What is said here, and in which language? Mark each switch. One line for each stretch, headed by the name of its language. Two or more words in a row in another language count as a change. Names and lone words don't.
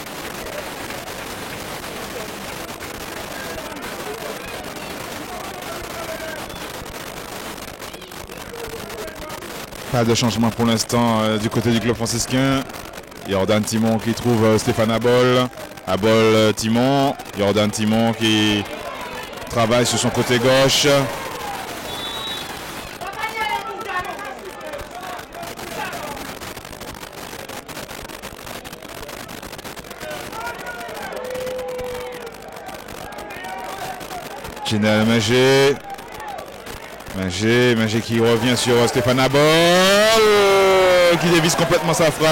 French: Pas de changement pour l'instant du côté du club franciscain. Jordan Timon qui trouve Stéphane Abol. Abol Timon. Jordan Timon qui travaille sur son côté gauche. Jenel Menger. Menger qui revient sur Stéphane Abol, qui dévisse complètement sa frappe.